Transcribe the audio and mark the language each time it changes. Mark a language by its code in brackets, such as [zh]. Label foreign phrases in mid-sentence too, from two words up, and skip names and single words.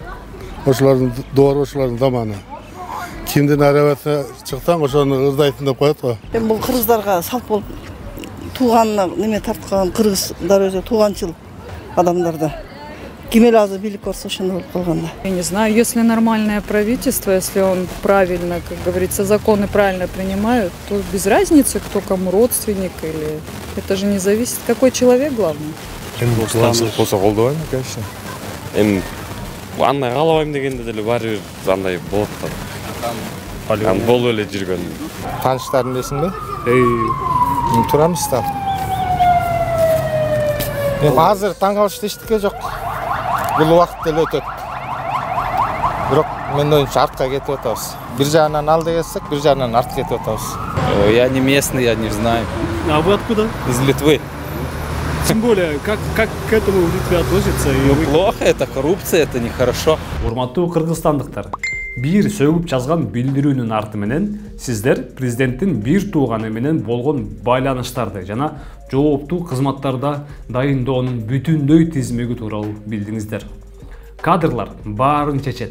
[ky] Ошолордун доору, ошолордун заманы. Кимдин арабасы чыксаң, ошону ырдайсың деп коет го. Эми бул кыргыздарга салт болуп тууганына неме тарткан кыргыздар өзү тууганчыл адамдарда. Ким эле азыр бийлик көрсө ошондой болуп калганда. [ru] Я не знаю, если нормальное правительство, если он правильно, как говорится, законы правильно принимают, то без разницы, кто кому родственник или... Это же не зависит, какой человек главный. [ky] Бостандык болсо колдобойм, конечно. Эми андай каалабайм дегенде деле баары бир андай болот да. Болуп эле жүргөн. Тааныштарын десиңби? Мен турамыз да. Эми азыр таң калышты эчтеке жок. Бул убакыт деле өтөт. Бирок мен оюмча артка кетип атабыз. Бир жагынан алды кетсек, бир жагынан арт кетип атабыз. [ru] Я не местный, я не знаю. А вы откуда? Из Литвы. Тем более, как к этому в Литве относятся? Плохо, это коррупция, это нехорошо. [ky] Урматтуу кыргызстандыктар, бир сөгүп жазган билдирүүнүн арты менен сиздер президенттин бир тууганы менен болгон байланыштарды жана жооптуу кызматтарда дайындоонун бүтүндөй тизмеги тууралуу билдиңиздер. Кадрлар баарын чечет.